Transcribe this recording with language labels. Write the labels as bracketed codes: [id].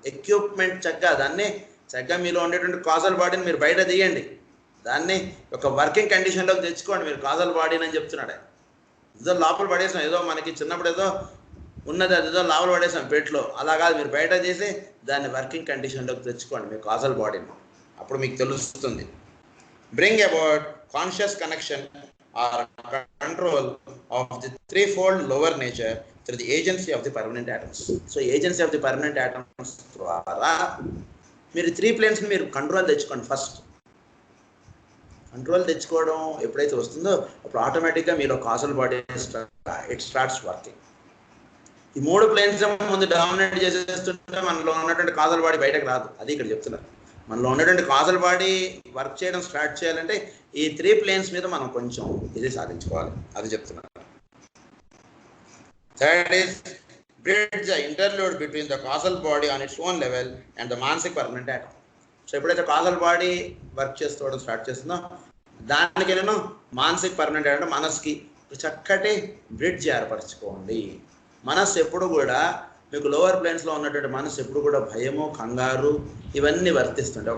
[te] Equipment చక్కగా మీలో ఉండేటువంటి కాజల్ బాడీని మీరు బయట తీయండి. దాన్ని ఒక వర్కింగ్ కండిషన్లోకి తెచ్చుకోండి. మీరు కాజల్ బాడీని అని చెప్తున్నాడు. ఏదో లోపల పడేసాం, ఏదో మనకి చిన్నప్పుడు ఏదో ఉన్నది అది ఏదో లోపల పడేసాం పెట్లో, అలా కాదు. మీరు బయట తీసి దాన్ని వర్కింగ్ కండిషన్లోకి తెచ్చుకోండి మీ కాజల్ బాడీని. అప్పుడు మీకు తెలుస్తుంది. [en] Bring about conscious connection or control of the threefold lower nature through the agency of the permanent atoms. [te] So agency of the permanent atoms ద్వారా మీరు 3 planes మీరు కంట్రోల్ తెచ్చుకోండి. ఫస్ట్ కంట్రోల్ తెచ్చుకోవడం ఎప్పుడైతే వస్తుందో అప్పుడు ఆటోమేటిక్గా మీలో causal body [en] It starts working. [te] ఈ 3 planes ముందు డామినేట్ చేసేస్తుంటే మనలో ఉన్నటువంటి కాజల్ బాడీ బయటకు రాదు. అది ఇక్కడ చెప్తున్నారు. మనలో ఉన్నటువంటి కాజల్ బాడీ వర్క్ చేయడం స్టార్ట్ చేయాలంటే ఈ 3 planes మీద మనం కొంచెం ఇది సాధించుకోవాలి. అది చెప్తున్నారు. [en] Third is bridge the interlude between the causal body on its own level and the manasic permanent atom. [te] So ఎప్పుడైతే కాజల్ బాడీ వర్క్ చేసుకోవడం స్టార్ట్ చేస్తుందో దానికి నేను మానసిక్ పర్మనెంట్ అంటే మనస్కి చక్కటి బ్రిడ్జ్ ఏర్పరచుకోండి. మనస్సు ఎప్పుడు కూడా మీకు లోవర్ ప్లేన్స్లో ఉన్నటువంటి మనసు ఎప్పుడు కూడా భయము, కంగారు ఇవన్నీ వర్తిస్తుంటాయి.